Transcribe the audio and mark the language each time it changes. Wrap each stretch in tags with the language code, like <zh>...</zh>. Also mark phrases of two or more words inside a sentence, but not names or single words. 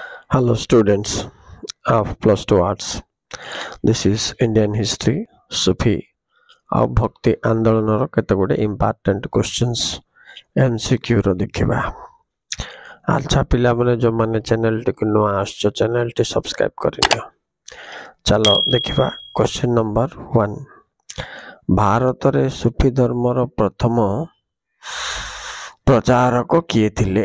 <en>Hello, students of Plus 2 Arts. This is Indian History, Sufi</en> <or>ଆଉ ଭକ୍ତି ଆନ୍ଦୋଳନର କେତେ ଗୁଡ଼ିଏ</or> <en>important questions MCQର ଦେଖିବା।</en> <or>ଆଚ୍ଛା ପିଲାମାନେ ଯେଉଁମାନେ ଚ୍ୟାନେଲଟିକୁ ନୂଆ ଆସୁଛ ଚ୍ୟାନେଲଟି ସବସ୍କ୍ରାଇବ୍ କରିନିଅ। ଚାଲ ଦେଖିବା</or> <en>question number 1.</en> <or>ଭାରତରେ ସୁଫି ଧର୍ମର ପ୍ରଥମ ପ୍ରଚାରକ କିଏ ଥିଲେ?</or>